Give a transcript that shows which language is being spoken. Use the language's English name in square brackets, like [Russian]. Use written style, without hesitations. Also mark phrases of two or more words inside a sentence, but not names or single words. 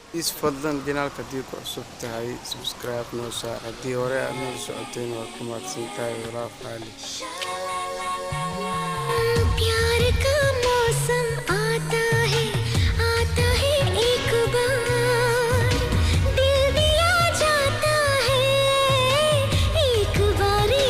[Somali] fadlan janaalka haddii ku cusub tahay subscribe noo saar haddii hore aad nala socoteen waa ku mahadsan tahay walaal qaali [Hindi] प्यार का मौसम आता है एक बार दिल दिया जाता है एक बार